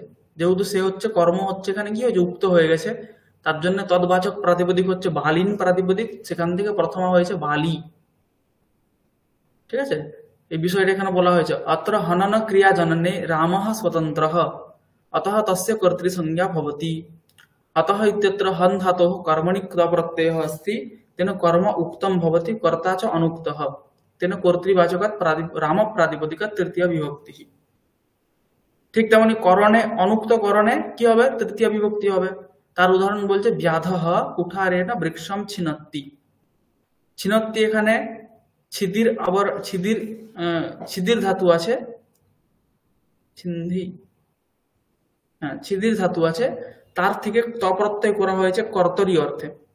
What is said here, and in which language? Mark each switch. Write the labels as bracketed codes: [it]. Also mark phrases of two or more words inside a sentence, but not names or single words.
[bn] যেহেতু সে হচ্ছে কর্ম, হচ্ছে এখানে কি হয়েছে? উক্ত হয়ে গেছে। তার জন্য তদ্বাচক প্রাতিপদিক হচ্ছে বালিন প্রাতিপদিক, সেখান থেকে প্রথমা হয়েছে বালি, ঠিক আছে। এই বিষয়টা এখানে বলা হয়েছে। [sa] অত্র হনন ক্রিয়া জননে রামঃ স্বতন্ত্রঃ অতঃ তস্য কর্তৃসংজ্ঞা ভবতি। अतः इत्यत्र हन् धातोः कर्मणि क्ता प्रत्ययः अस्ति, तेन कर्म उक्तं भवति, कर्ता च अनुक्तः, तेन कर्तृवाचकात् राम प्रातिपदिकात् तृतीया विभक्तिः। [bn] ঠিক তেমনি করণে, অনুক্ত করণে কি হবে? তৃতীয়া বিভক্তি হবে। তার উদাহরণ বলছে [sa] ব্যাধঃ কুঠারেণ বৃক্ষম ছিনত্তি। [bn] ছিনত্তি এখানে ছিদির, আবার ছিদির ধাতু আছে, ছিন্ধি, হ্যাঁ ছিদির ধাতু আছে, তার থেকে ত প্রত্যয় করা হয়েছে কর্তরি অর্থে।